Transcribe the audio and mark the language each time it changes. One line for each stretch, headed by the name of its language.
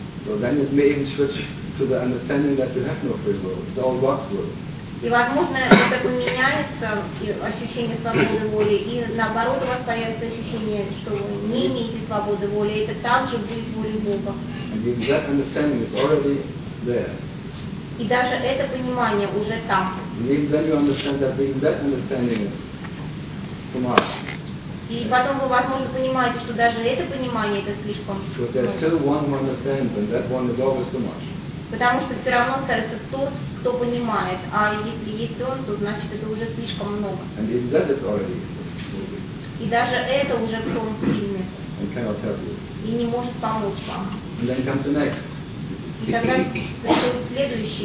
English: So then it may even switch to the understanding that you have no free will. It's all God's will.
Russian: И возможно, это поменяется ощущение свободы воли, и наоборот у вас появится ощущение, что вы не имеете свободы воли, это также будет волей Бога.
English: And even that understanding is already there.
Russian: И даже это понимание уже там.
English: And even then you understand that even that understanding is too much.
Russian: И потом вы, возможно, понимаете, что даже это понимание это слишком.
English: Because there's still one who understands, and that one is always too much.
Russian: Потому что все равно остается тот, кто понимает, а если есть он, то значит это уже слишком много.
English: And even that is already.
Russian: И даже это уже в том фильме.
English: And cannot help you.
Russian: И не может помочь вам.
English: And then comes the next.
Russian: И тогда приходит следующий.